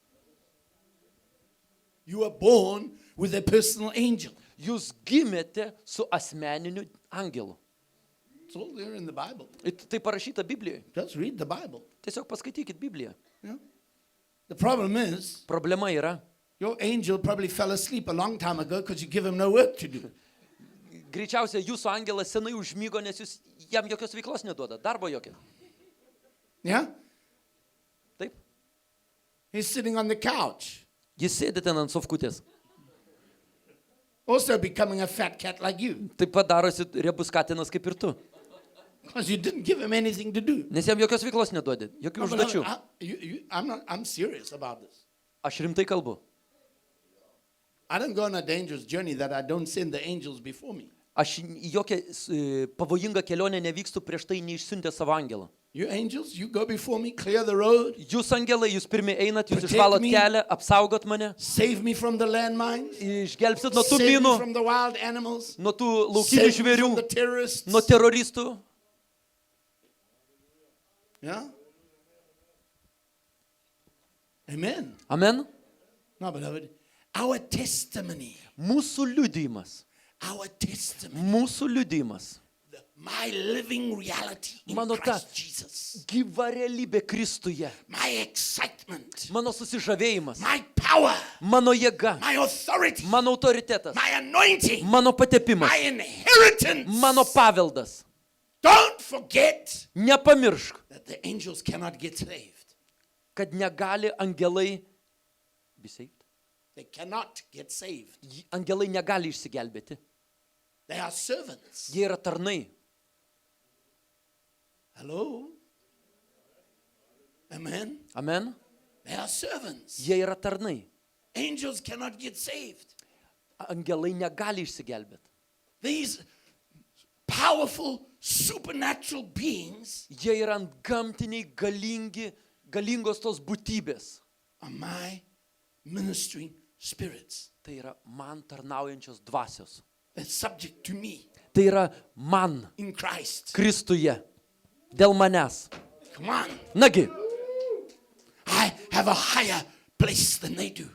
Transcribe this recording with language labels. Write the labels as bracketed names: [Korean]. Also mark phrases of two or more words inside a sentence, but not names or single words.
[English] You are born with a personal angel. [Lithuanian] Jūs gimėte su asmeniniu angelu. [English] It's all there in the Bible. [Lithuanian] Tai parašyta Biblijoje. [English] Just read the Bible. [Lithuanian] Tiesiog paskaitykit Bibliją. [English] Yeah? The problem is, [Lithuanian] Problema yra, [English] your angel probably fell asleep a long time ago because you give him no work to do. [Lithuanian] greičiausiai jūsų angelas senai užmygo, nes jūs jam jokios veiklos neduoda, darbo jokio. [English] Yeah? [Lithuanian] Taip? [English] He's sitting on the couch, [Lithuanian] Jis sėdi ten ant sofkutės. [English] also becoming a fat cat like you [Lithuanian] Taip pat darosi riebus katinas kaip ir tu. [English] because you didn't give him anything to do. [Lithuanian] Nes jam jokios veiklos neduodi, jokių [English] No, but [Lithuanian] užduočių. [English] I'm serious about this. [Lithuanian] Aš rimtai kalbu. [English] I don't go on a dangerous journey that I don't send the angels before me. [Lithuanian] Aš į jokią pavojingą kelionę nevykstu prieš tai neišsiuntę savo angelą. [English] You angels, you go before me, clear the road, [Lithuanian] Jūs angelai, jūs pirmi einat, jūs [English] Protect [Lithuanian] išvalot [English] me. [Lithuanian] kelią, apsaugot mane, [English] save me from the landmines, [Lithuanian] išgelbsit nuo tų [English] save me [Lithuanian] minų, [English] from the wild animals, [Lithuanian] nuo tų laukinių [English] save me [Lithuanian] žvėrių, [English] from the terrorists. [Lithuanian] nuo teroristų. [English] Yeah? Amen. [Lithuanian] Amen. [English] No, beloved, our testimony, [Lithuanian] Mūsų liudijimas. Mūsų liudijimas. [English] my living reality in [Lithuanian] Mano ta [English] Christ Jesus, [Lithuanian] gyva realybė Kristuje. [English] my excitement, [Lithuanian] Mano susižavėjimas. [English] my power, [Lithuanian] Mano jėga. [English] my authority, [Lithuanian] Mano autoritetas. [English] my anointing, [Lithuanian] Mano patepimas. [English] my inheritance [Lithuanian] Mano paveldas. [English] Don't forget [Lithuanian] Nepamiršk, [English] that the angels cannot get saved. [Lithuanian] kad negali angelai [English] be saved. They cannot get saved. [Lithuanian] Angelai negali išsigelbėti. [English] They are servants. [Lithuanian] Jie yra tarnai. [English] Hello? Amen? [Lithuanian] Amen. [English] They are servants. [Lithuanian] Jie yra tarnai. [English] Angels cannot get saved. [Lithuanian] Angelai negali išsigelbėti. [English] These powerful supernatural beings [Lithuanian] Jie yra antgamtiniai, galingos tos būtybės. [English] are my ministering spirits. [Lithuanian] Tai yra man tarnaujančios dvasios. [English] They're subject to me [Lithuanian] Tai yra man, [English] in Christ. [Lithuanian] Kristuje, dėl manęs. [English] Come on. [Lithuanian] Nagi, [English] I have a higher place than they do.